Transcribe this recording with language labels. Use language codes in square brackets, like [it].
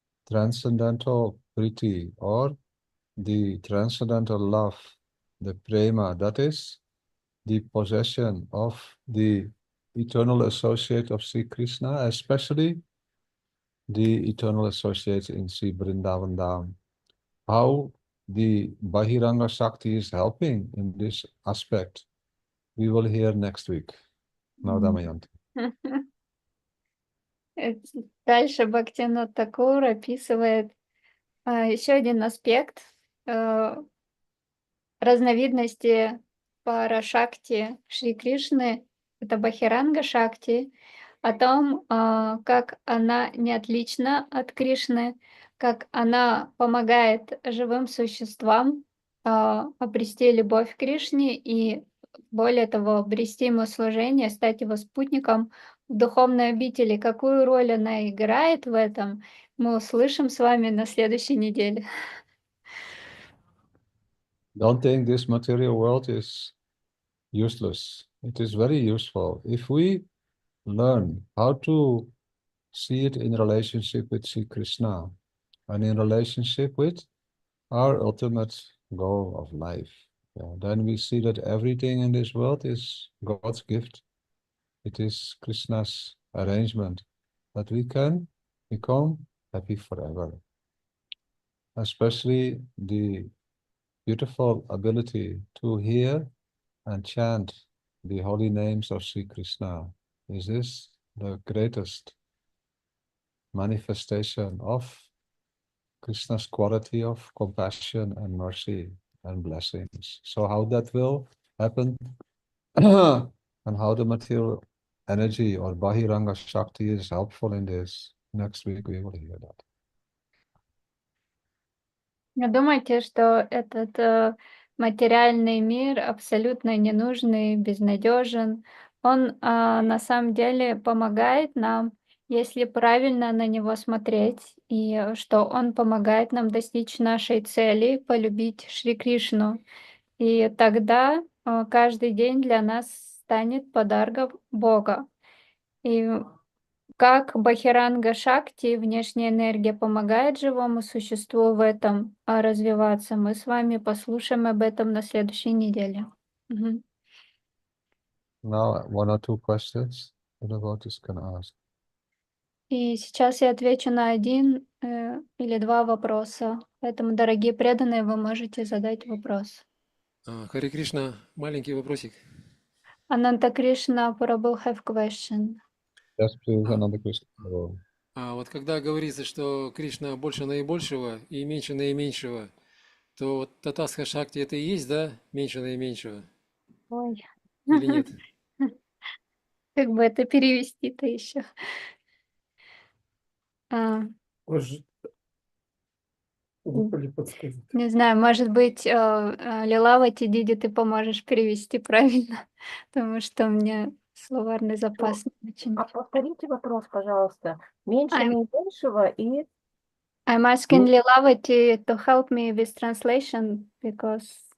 [en] transcendental priti or the transcendental love, the prema, that is the possession of the eternal associate of Sri Krishna, especially the eternal associates in Sri Vrindavan Dham. How the Bahiranga Shakti is helping in this aspect, we will hear next week. Now, Damayanti. [ru] Дальше Бхактивинод Такур описывает еще один аспект разновидности Парашакти Шри Кришны, это Бахиранга Шакти, о том, как она не отлична от Кришны, как она помогает живым существам обрести любовь к Кришне и, более того, обрести ему служение, стать его спутником в духовной обители. Какую роль она играет в этом, мы услышим с вами на следующей неделе. [en] Don't think this material world is useless. It is very useful. If we learn how to see it in relationship with Sri Krishna and in relationship with our ultimate goal of life, then we see that everything in this world is God's gift. It is Krishna's arrangement that we can become happy forever. Especially the beautiful ability to hear and chant the holy names of Sri Krishna. Is this the greatest manifestation of Krishna's quality of compassion and mercy and blessings? So how that will happen and how the material energy or Bahiranga Shakti is helpful in this, next week we will hear that. [ru] Не думайте, что этот материальный мир абсолютно ненужный, безнадежен. Он на самом деле помогает нам, если правильно на него смотреть, и что он помогает нам достичь нашей цели, полюбить Шри Кришну. И тогда каждый день для нас станет подарком Бога. И как Бахиранга Шакти, внешняя энергия, помогает живому существу в этом развиваться, мы с вами послушаем об этом на следующей неделе. Мгм. [en] Now, one or two questions the devotees can ask. [ru] И сейчас я отвечу на один или два вопроса. Поэтому, дорогие преданные, вы можете задать вопрос. Харе Кришна, маленький вопросик. [en] Ананта Кришна Prabhu have question. Yes, please, А, another question. [ru] вот когда говорится, что Кришна больше наибольшего и меньше наименьшего, то вот Татасха Шакти это и есть, да, меньше наименьшего? Ой. Или нет? Как бы это перевести-то еще? Гополи подскажет. Не знаю, может быть, Лилавати Диди, ты поможешь перевести правильно, потому что у меня словарный запас не очень. Повторите вопрос, пожалуйста. Меньше [en] I'm, [ru] наименьшего и [en] I'm asking Lilavati to help me with translation because